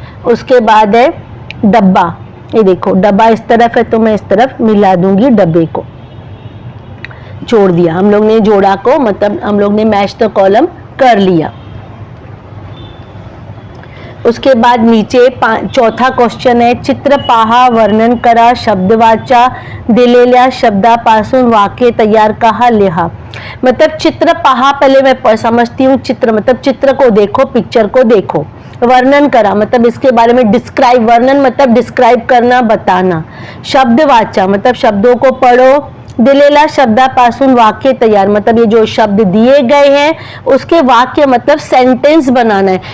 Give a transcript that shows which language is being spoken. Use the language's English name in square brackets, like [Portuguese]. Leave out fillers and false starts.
[Hindi] उसके बाद है डब्बा, ये देखो डब्बा इस तरफ है तो मैं इस तरफ मिला दूंगी डब्बे को। जोड़ दिया हम लोग ने, जोड़ा को मतलब हम लोग ने मैच द कॉलम कर लिया। उसके बाद नीचे चौथा क्वेश्चन है। [Marathi] चित्र पाहा, वर्णन करा, शब्द वाचा, दिलेल्या शब्दापासून वाक्य तैयार कहा लिहा। [Hindi] मतलब चित्र पहा, पहले मैं समझती हूँ। चित्र मतलब चित्र को देखो, पिक्चर को देखो। वर्णन करा मतलब इसके बारे में डिस्क्राइब, वर्णन मतलब डिस्क्राइब करना, बताना। शब्द वाचा मतलब शब्दों को पढ़ो। [Marathi] दिलेला शब्दापासून वाक्य तैयार [Hindi] मतलब ये जो शब्द दिए गए हैं उसके वाक्य मतलब सेंटेंस बनाना है।